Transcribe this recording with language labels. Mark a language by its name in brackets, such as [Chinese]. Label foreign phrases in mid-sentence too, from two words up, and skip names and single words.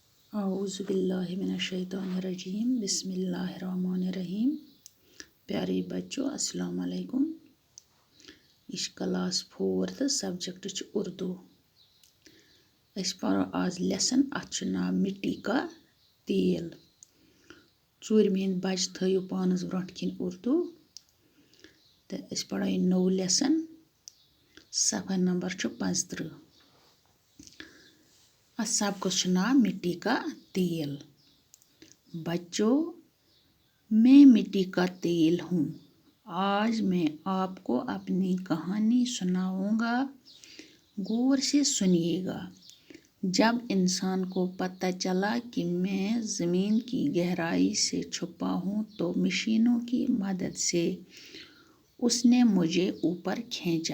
[Arabic] اعوذ باللہ من الشیطان الرجیم بسم اللہ الرحمن الرحیم. [Urdu] پیارے بچوں [Arabic] السلام علیکم. [Kashmiri] یہ کلاس 4 تو سبجیکٹ اردو. اس پڑھو آز لیسن ات ناو مٹی کا تیل. ژوٗرمہِ بچہ تھٲیِو پانس برونٛٹھ کِنۍ اردو تہٕ أسۍ پڑھو یہِ نوٚو لیسن. صفحہ نمبر 35. اس سبقس ناو مٹی کا تیل. [Urdu] بچوں میں مٹی کا تیل ہوں. آج میں آپ کو اپنی کہانی سناؤں گا. غور سے سنیے گا. جب انسان کو پتہ چلا کہ میں زمین کی گہرائی سے چھپا ہوں تو مشینوں کی مدد سے اس نے مجھے اوپر کھینچا.